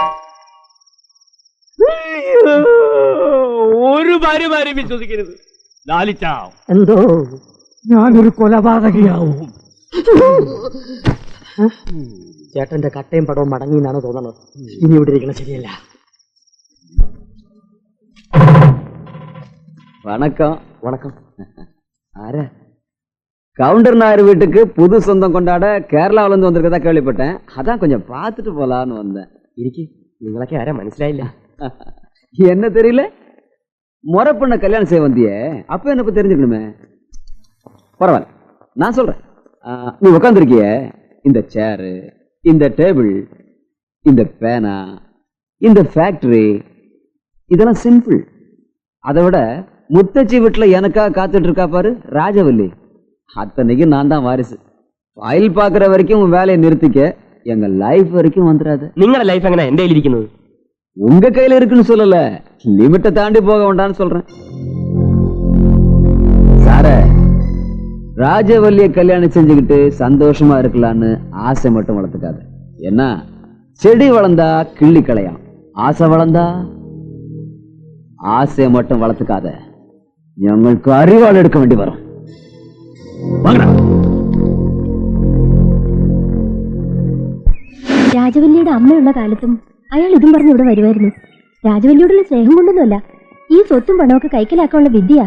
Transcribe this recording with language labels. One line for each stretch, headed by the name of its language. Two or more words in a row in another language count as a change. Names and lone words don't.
Malayalam: ഒരു ഭാര്യമാരെയും വിശ്വസിക്കരുത് ലാലിച്ച. എന്തോ ഞാനൊരു കൊലപാതകയാവും. ചേട്ടന്റെ കട്ടയും പടവും മടങ്ങി എന്നാണ് തോന്നുന്നത്. ഇനി ഇവിടെ ഇരിക്കണം ശരിയല്ല.
Tamil: வணக்கம். வணக்கம். ஆரா கவுண்டர் நாயர் வீட்டுக்கு புது சொந்தம் கொண்டாட கேரளாவில இருந்து வந்திருக்கதா கேள்விப்பட்டேன். அதான் கொஞ்சம் பார்த்துட்டு போலான்னு வந்தேன்.
Malayalam: ഇരിക്കി, നിങ്ങളൊക്കെ ആരാ മനസ്സിലായില്ല.
Tamil: என்ன தெரியல? முறை பண்ண கல்யாணம் செய்ய வந்தியே, அப்ப என்ன பத்தி தெரிஞ்சுக்கணுமே. பரவாயில்ல, நான் சொல்றேன். நீ உட்காந்துருக்கிய இந்த சேரு, இந்த டேபிள், இந்த பேனா, இந்த ஃபேக்டரி, இதெல்லாம் சிம்பிள். அதை விட முத்தச்சி வீட்டுல எனக்காக காத்துட்டு இருக்கா பாரு ராஜவல்லி, அத்தனைக்கு நான் தான் வாரிசு. ஃபைல் பாக்குற வரைக்கும் உன் வேலையை நிறுத்திக்க, எங்க லைஃப் வரைக்கும் வந்துடாது.
Malayalam: നിങ്ങളുടെ ലൈഫ് എങ്ങനെ എന്റെ കയ്യിലിരിക്കുന്നത്?
Tamil: உங்க கையில இருக்குன்னு சொல்லல, லிமிட்டை தாண்டி போக வேண்டாம்னு சொல்றேன். சார, ராஜவல்லிய கல்யாணம் செஞ்சுக்கிட்டு சந்தோஷமா இருக்கலான்னு ஆசை மட்டும் வளர்த்துக்காத. ஏன்னா செடி வளர்ந்தா கிள்ளி களையாம், ஆசை வளர்ந்தா ஆசையை மட்டும் வளர்த்துக்காத,
Malayalam: ഞങ്ങൾക്ക് അറിവാൾ എടുക്കാൻ വേണ്ടി വരും. രാജവല്ലിയുടെ അമ്മയുള്ള കാലത്തും അയാൾ ഇതും പറഞ്ഞ് ഇവിടെ വരുമായിരുന്നു. രാജവല്ലിയോടുള്ള സ്നേഹം കൊണ്ടൊന്നുമല്ല, ഈ സ്വത്തും പണമൊക്കെ കൈക്കലാക്കാനുള്ള വിദ്യ.